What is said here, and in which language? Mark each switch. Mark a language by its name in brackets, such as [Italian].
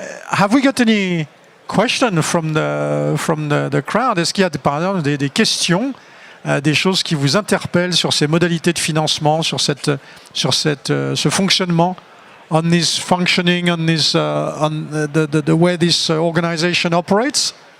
[English] Have we got any question from the crowd? [French] Est-ce qu'il y a par exemple des questions, des choses qui vous interpellent sur ces modalités de financement, sur ce fonctionnement? [English] On this functioning, on this, the way this organization operates?